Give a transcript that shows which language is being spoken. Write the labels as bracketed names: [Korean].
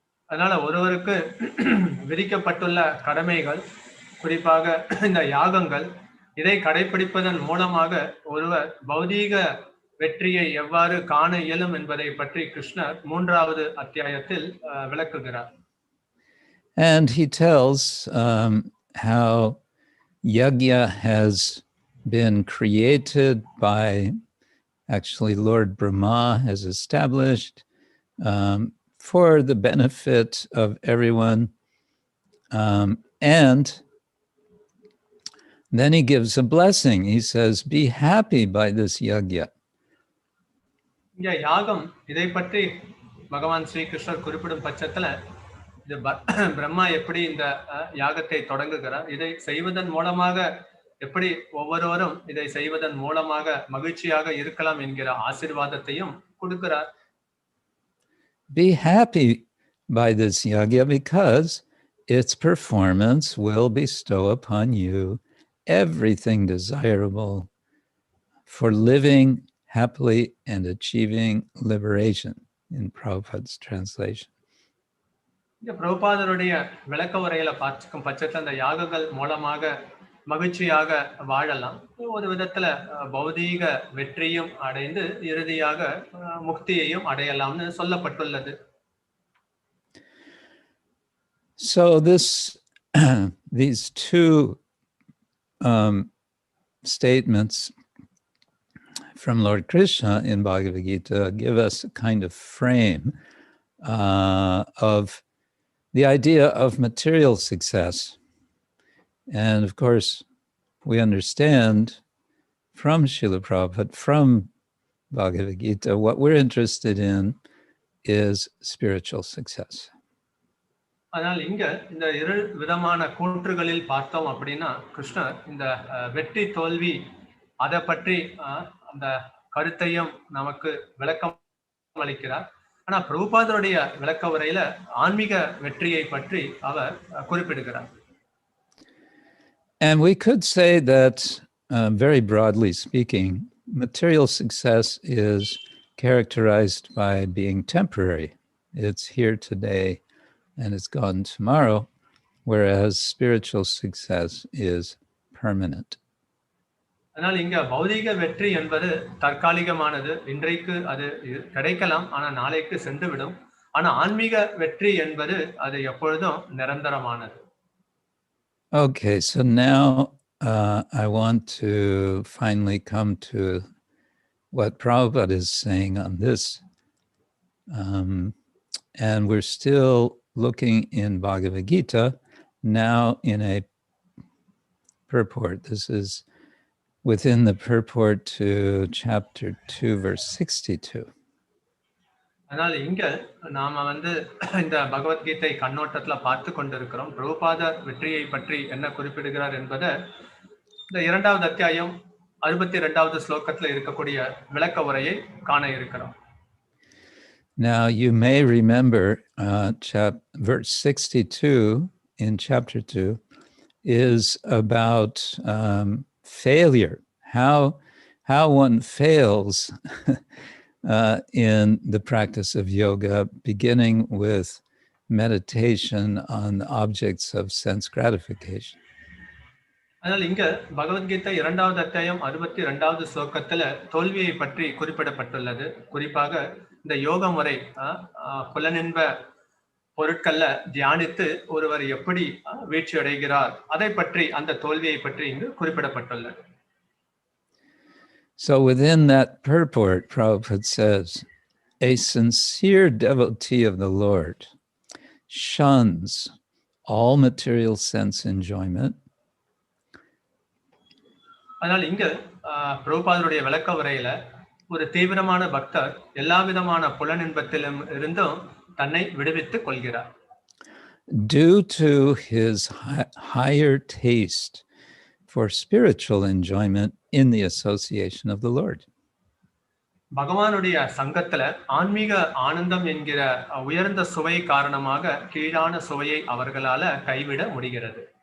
[Tamil] அதனால ஒருவருக்கு விதிக்கப்பட்டுள்ள கடமைகள், குறிப்பாக இந்த யாகங்கள், இதை கடைபிடிப்பதன் மூலமாக ஒருவர் பௌதீக வெற்றியை எவ்வாறு காண இயலும் என்பதை பற்றி கிருஷ்ணர் 3வது அத்தியாயத்தில் விளக்குகிறார். [English] And he tells how yajna has been created by, actually Lord Brahma has established for the benefit of everyone. And then he gives a blessing. He says, be happy by this yajna. [Tamil] இங்க யாகம் இதை பற்றி பகவான் ஸ்ரீ கிருஷ்ணர் குறிப்பிடும் பட்சத்துல இது பிரம்மா எப்படி இந்த யாகத்தை தொடங்குகிறார், இதை செய்வதன் மூலமாக எப்படி ஒவ்வொருவரும் இதை செய்வதன் மூலமாக மகிழ்ச்சியாக இருக்கலாம் என்கிற ஆசீர்வாதத்தையும் கொடுக்கிறார். [English] Be happy by this yajna because its performance will bestow upon you everything desirable for living happily and achieving liberation, in Prabhupada's translation. [Tamil] இந்த பிரபுபாதருடைய விளக்க உரையில பார்க்கும் பட்சத்தில் அந்த யாகங்கள் மூலமாக மகிழ்ச்சியாக வாழலாம், ஒரு விதத்துல பௌதீக வெற்றியும் அடைந்து இறுதியாக முக்தியையும் அடையலாம்னு சொல்லப்பட்டுள்ளது. [English] So these two statements from Lord Krishna in Bhagavad-Gita give us a kind of frame of the idea of material success. And of course, we understand from Srila Prabhupada, from Bhagavad-Gita, what we're interested in is spiritual success. [Tamil] அதனால் இங்க இந்த இரு விதமான கூற்றுகளில் பார்த்தோம் அப்படின்னா கிருஷ்ணர் இந்த வெற்றி தோல்வி அதை பற்றி அந்த கருத்தையும் நமக்கு விளக்கம் அளிக்கிறார். ஆனா பிரபுபாதருடைய விளக்க உரையில ஆன்மீக வெற்றியை பற்றி அவர் குறிப்பிடுகிறார். [English] And we could say that, very broadly speaking, material success is characterized by being temporary. It's here today and it's gone tomorrow, whereas spiritual success is permanent. [Tamil] அதனால் இங்க பௌதீக வெற்றி என்பது தற்காலிகமானது, இன்றைக்கு அது கிடைக்கலாம், ஆனா நாளைக்கு சென்றுவிடும். ஆனா ஆன்மீக வெற்றி என்பது அது எப்பொழுதும் நிரந்தரமானது. [English] Okay, so now I want to finally come to what Prabhupada is saying on this. And we're still looking in Bhagavad-Gita, now in a purport. This is within the purport to chapter 2, verse 62. [Tamil] அதனால இங்க நாம இந்த பகவத்கீதை கண்ணோட்டத்துல பார்த்து கொண்டிருக்கிறோம். பிரபுபாதர் வெற்றியை பற்றி என்ன குறிப்பிடுகிறார் என்பதை இந்த 2வது அத்தியாயம் 62வது ஸ்லோகத்துல இருக்கக்கூடிய விளக்க உரையை காண இருக்கிறோம். [English] Now you may remember verse 62 in chapter 2 is about failure, how one fails in the practice of yoga, beginning with meditation on objects of sense gratification. [Tamil] அதனால இங்க பகவத்கீதை 2வது அத்தியாயம் 62வது ஸ்லோகத்துல தோல்வியை பற்றி குறிப்பிடப்பட்டுள்ளது. குறிப்பாக இந்த யோக முறை புலனின்ப பொருட்கள்ல தியானித்து ஒருவர் எப்படி வீழ்ச்சி அடைகிறார் அதை பற்றி அந்த தோல்வியை பற்றி இங்கு குறிப்பிடப்பட்டுள்ளது. [English] So within that purport, Prabhupada says, a sincere devotee of the Lord shuns all material sense enjoyment. [Tamil] அதனால் இங்க பிரபுபாதருடைய விளக்க உரையில ஒரு தீவிரமான பக்தர் எல்லா விதமான புலனின்பத்திலும் இருந்தும் தன்னை விடுவித்துக் கொள்கிறார். [English] Due to his higher taste for spiritual enjoyment in the association of the Lord. [Tamil] பகவானுடைய சங்கத்துல ஆன்மீக ஆனந்தம் என்கிற உயர்ந்த சுவை காரணமாக கீழான சுவையை அவர்களால கைவிட முடிகிறது.